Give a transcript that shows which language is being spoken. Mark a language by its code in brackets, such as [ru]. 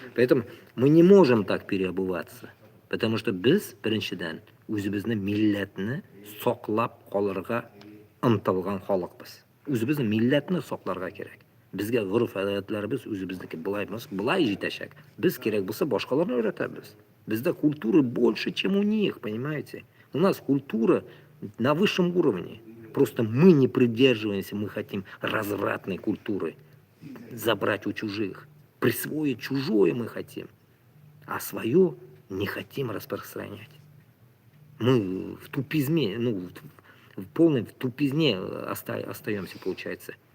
[ru] Поэтому мы не можем так переобуваться. Потому что [uz] biz, birinchidan, o'zimizni millatni saqlab qolishga intilgan xalqmiz. O'zimizni millatni saqlarga kerak. Bizga urf odatlarimiz o'zimizniki [kk] былай жеташак. [uz] Biz kerak bo'lsa boshqalarni o'rgatamiz. [ru] Bizda культура больше, чем у них, понимаете? У нас культура на высшем уровне. Просто мы не придерживаемся, мы хотим развратной культуры. Забрать у чужих. Присвоить чужое мы хотим. А свое не хотим распространять. Мы в тупизме, в полной тупизне остаемся, получается.